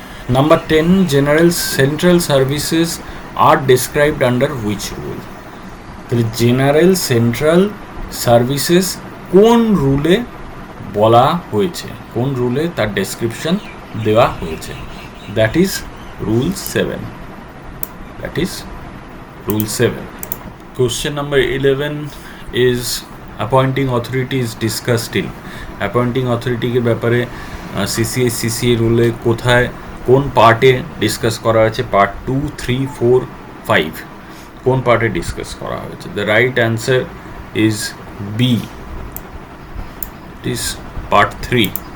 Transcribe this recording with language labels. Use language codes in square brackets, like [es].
[en] Number 10, general central services are described under which rule? [bn] তাহলে general central services কোন রুলে বলা হয়েছে, কোন রুলে তার ডেসক্রিপশন দেওয়া হয়েছে? [en] That is rule 7। That is Rule 7. Question number 11 is appointing authority is discussed in. [bn] Appointing authority के ব্যাপারে CCA রুলে কোথায় কোন পার্টে ডিসকাস করা হয়েছে? পার্ট 2, 3, 4, 5 কোন পার্টে ডিসকাস করা হয়েছে? [en] The right answer is B, it is part 3।